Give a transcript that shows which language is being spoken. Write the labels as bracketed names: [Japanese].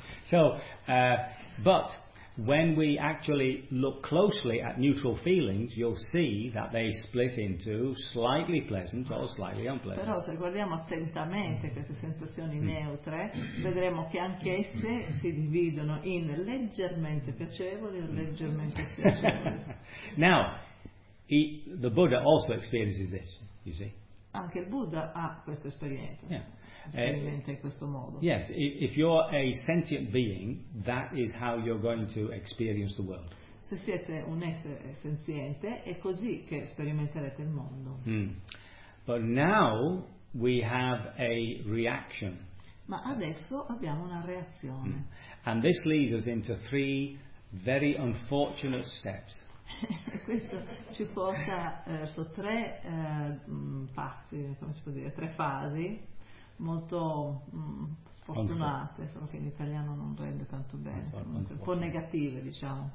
[English] So but when we actually look closely at neutral feelings, you'll see that they split into slightly pleasant or slightly unpleasant. [Italian] Però se guardiamo attentamente queste sensazioni neutre, vedremo che anch'esse si dividono in leggermente piacevoli o leggermente spiacevoli. [English] Now, the Buddha also experiences this, you see. [Italian] Anche il Buddha ha questa esperienza. [English] Yeah. [Italian] In questo modo. [English] Yes, if you're a sentient being, that is how you're going to experience the world. [Italian] Se siete un essere senziente, è così che sperimenterete il mondo. [English] But now we have a reaction. [Italian] Ma adesso abbiamo una reazione. [English] And this leads us into three very unfortunate steps. [Italian] Questo ci porta verso tre passi, come si può dire, tre fasi. Molto sfortunate, solo che in italiano non rende tanto bene, un po' negative, diciamo.